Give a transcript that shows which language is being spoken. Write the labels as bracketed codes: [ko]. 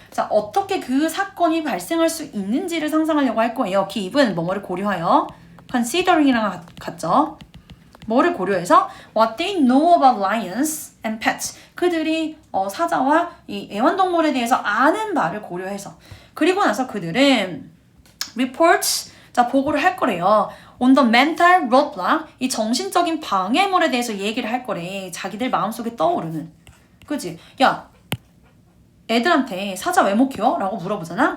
[ko] 자, 어떻게 그 사건이 발생할 수 있는지를 상상하려고 할 거예요. given, 뭐를 고려하여. considering이랑 같죠. 뭐를 고려해서 [en] what they know about lions and pets. [ko] 그들이 사자와 이 애완동물에 대해서 아는 바를 고려해서. 그리고 나서 그들은 reports 자, 보고를 할 거래요. [en] On the mental roadblock, [ko] 이 정신적인 방해물에 대해서 얘기를 할 거래. 자기들 마음속에 떠오르는. 그지? 야, 애들한테 사자 왜 못 키워? 라고 물어보잖아?